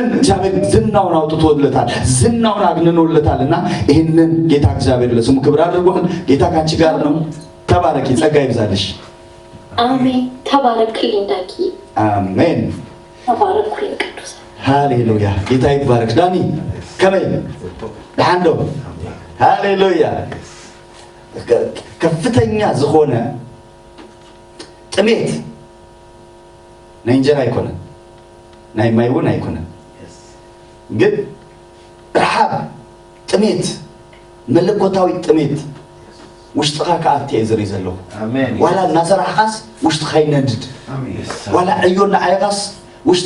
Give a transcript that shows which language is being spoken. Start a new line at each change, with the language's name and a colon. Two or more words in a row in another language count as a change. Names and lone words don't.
Amharic: እግዚአብሔር ዝናውን አውጥቶለታል፣ ዝናውን አግንኖለታልና ይህንን ጌታ እግዚአብሔር ለስሙ ክብር አድርጓል። ጌታ ካንቺ ጋር ነው። ተባረኪ፣ ጸጋ ይብዛልሽ። አሜን። ተባረክልኝ ዳጊ። አሜን። ተባረክልኝ ቅዱስ።
Tigrinya: ሃሌሉያ።
Amharic: ጌታ ይባረክ።
Tigrinya: ዳኒ ከመይ ዳንዶ ሃሌሉያ። ከፍተኛ ዝኾነ ጥሜት ናይ እንጀራ አይኮነን ናይ ማይ እውን አይኮነን፣ ግን ረሃብ ጥሜት መለኮታዊ ጥሜት ውሽጥኻ ከአብቲ እዝሪ ዘለኹ ዋላ እናሰራሕኻስ ውሽጥኻ ይነድድ፣ ዋላ ዕዮ እናዓየኻስ ውሽጥኻ